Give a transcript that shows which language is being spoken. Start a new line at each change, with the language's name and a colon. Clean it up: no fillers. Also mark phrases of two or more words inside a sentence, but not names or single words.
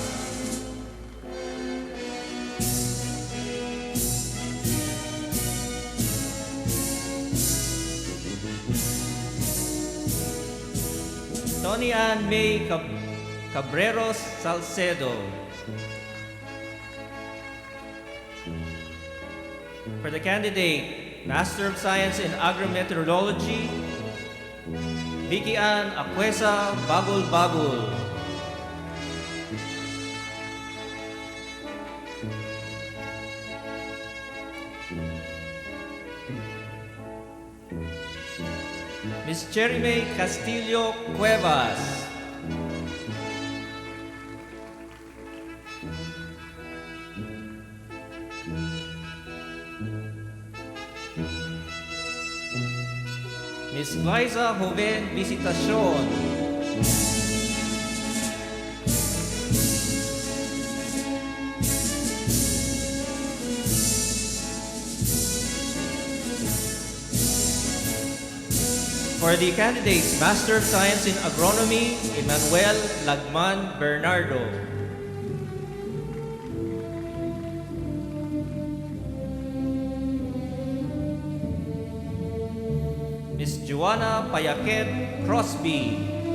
English: Tony Ann May Cabreros Salcedo. For the candidate, Master of Science in Agrometeorology, Vicky Ann Acuesa Bagul Bagul. Miss Cherry May Castillo Cuevas. Miss Liza Joven Visitacion. For the candidates, Master of Science in Agronomy, Emmanuel Lagman Bernardo. Miss Joanna Payaquet Crosby.